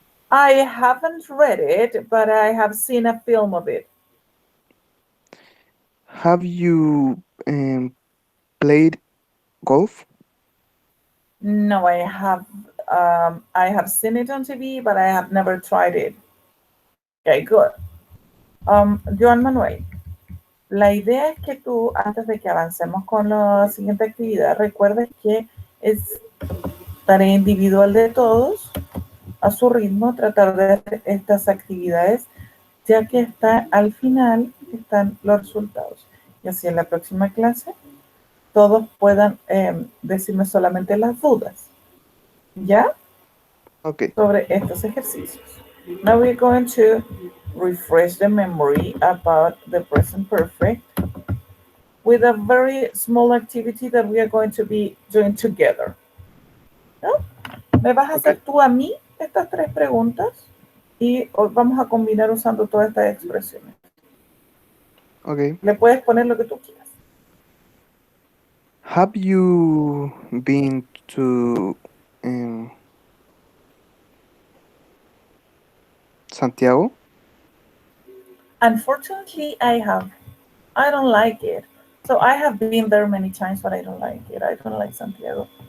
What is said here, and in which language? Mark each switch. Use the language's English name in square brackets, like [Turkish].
[English] I haven't read it, but I have seen a film of it. Have you played golf? No, I have seen it on TV, but I have never tried it. Okay, good. [Spanish] Joan Manuel, la idea es que tú, antes de que avancemos con la siguiente actividad, recuerdes que es tarea individual de todos, a su ritmo, tratar de hacer estas actividades, ya que al final están los resultados. Y así en la próxima clase todos puedan decirme solamente las dudas. ¿Ya? [English] Okay. [Spanish] Sobre estos ejercicios. [English] Now we're going to refresh the memory about the present perfect with a very small activity that we are going to be doing together. [Spanish] ¿No? Me vas a hacer tú a mí estas 3 preguntas y vamos a combinar usando todas estas expresiones. [English] Okay. [Spanish] Le puedes poner lo que tú quieras. [English] Have you been to Santiago? Unfortunately, I have. I don't like it. So I have been there many times, but I don't like it. I don't like Santiago.